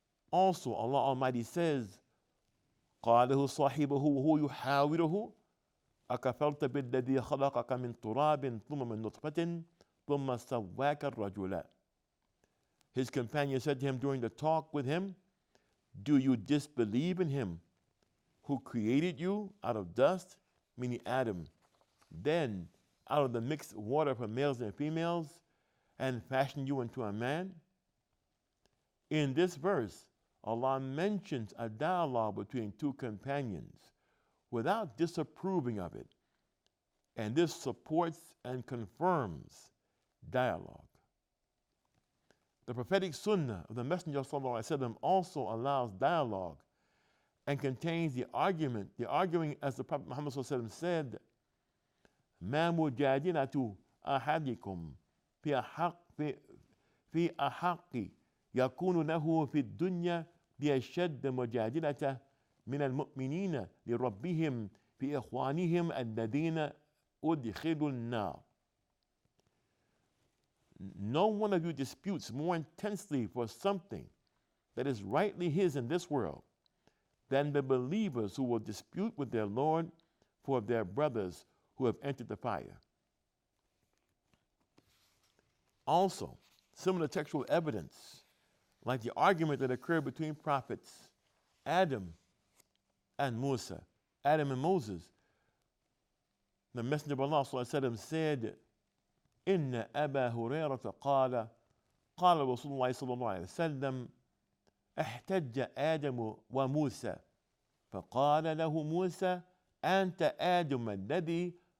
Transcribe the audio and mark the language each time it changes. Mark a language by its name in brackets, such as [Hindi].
[English] Also, Allah Almighty says, [Arabic] قَالَهُ صَاحِبُهُ وَهُوَ يُحَاوِرُهُ أَكَفَرْتَ بِالَّذِي خَلَقَكَ مِنْ تُرَابٍ ثُمَّ مِنْ نُطْفَةٍ ثُمَّ سَوَّاكَ الرَّجُلَ. [English] His companion said to him during the talk with him, do you disbelieve in Him who created you out of dust, meaning Adam, then out of the mixed water from males and females, and fashioned you into a man? In this verse, Allah mentions a dialogue between two companions without disapproving of it. and this supports and confirms dialogue. The prophetic sunnah of the Messenger ﷺ also allows dialogue and contains the arguing as the Prophet Muhammad ﷺ said, [Arabic] ما مجادلة أحدكم في أحق يكون له في الدنيا بأشد مجادلة من المؤمنين لربهم في إخوانهم الذين أدخلوا النار. [English] No one of you disputes more intensely for something that is rightly his in this world than the believers who will dispute with their Lord for their brothers who have entered the fire. Also, similar textual evidence, like the argument that occurred between prophets Adam and Musa, Adam and Moses, the Messenger of Allah said, [Arabic] إن أبا هريرة قال رسول الله صلى الله عليه وسلم احتج آدم وموسى فقال له موسى أنت آدم الذي